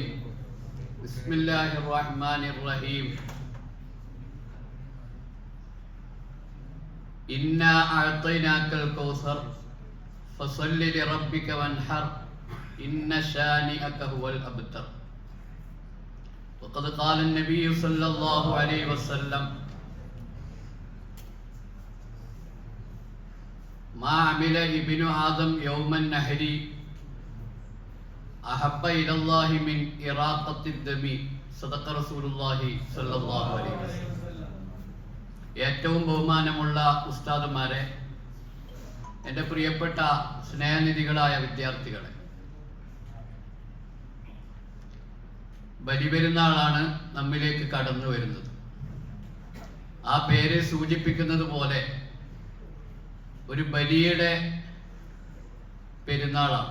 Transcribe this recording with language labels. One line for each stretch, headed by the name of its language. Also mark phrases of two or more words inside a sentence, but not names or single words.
Arabic: بسم الله الرحمن الرحيم. إنا أعطيناك الكوثر فصل لربك وانحر إن شانئك هو الأبتر. وقد قال النبي صلى الله عليه وسلم ما عمل ابن آدم يوم النحر أحب إلى الله من إراقة الدم. صدق رسول الله صلى الله عليه وسلم.
Malayalam: ഏറ്റവും ബഹുമാനമുള്ള ഉസ്താദുമാരെ, എൻ്റെ പ്രിയപ്പെട്ട സ്നേഹനിധികളായ വിദ്യാർത്ഥികളെ, ബലിപെരുന്നാളാണ് നമ്മിലേക്ക് കടന്നു വരുന്നത്. ആ പേര് സൂചിപ്പിക്കുന്നത് പോലെ ഒരു ബലിയുടെ പെരുന്നാളാണ്.